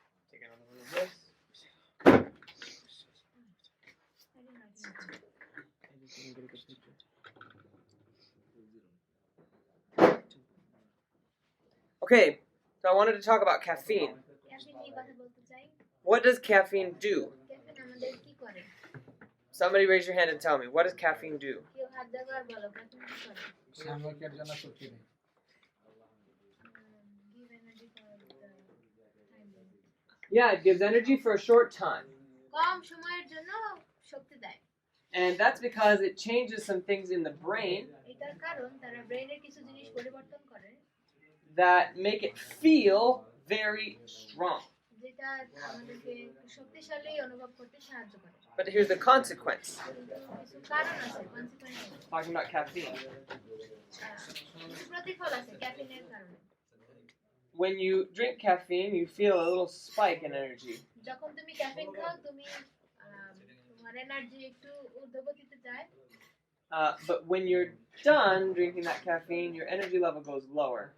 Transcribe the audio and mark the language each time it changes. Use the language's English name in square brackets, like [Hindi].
[English] Take another one of this. I didn't write anything. Okay, so I wanted to talk about caffeine. [Bangla] Caffeine নিয়ে কথা বলতে চাই। [English] What does caffeine do? [Bangla] Caffeine আমাদের কি করে? [English] Somebody raise your hand and tell me. What does caffeine do? [Bangla] কেউ হাত দেওয়ার আর বলো caffeine কি করে? সাময়িকের জন্য শক্তি দেয়। [English] Give energy for the time being. Yeah, it gives energy for a short time. [Bangla] কম সময়ের জন্য শক্তি দেয়। [English] And that's because it changes some things in the brain [Bangla] এটার কারণ তারা ব্রেনের কিছু জিনিস পরিবর্তন করে [English] that make it feel very strong. [Bangla] যেটা আমাদেরকে শক্তিশালী অনুভব করতে সাহায্য করে। [English] But here's the consequence. [Bangla] কিন্তু কিছু কারণ আছে, consequence আছে। [English] Talking about caffeine. [Bangla] কিছু প্রতিফল আছে ক্যাফিনের কারণে। [English] When you drink caffeine, you feel a little spike in energy. [Bangla] যখন তুমি ক্যাফিন খাও তুমি তোমার এনার্জি একটু ঊর্ধ্বগতিতে যায়। [English] But when you're done drinking that caffeine, your energy level goes lower.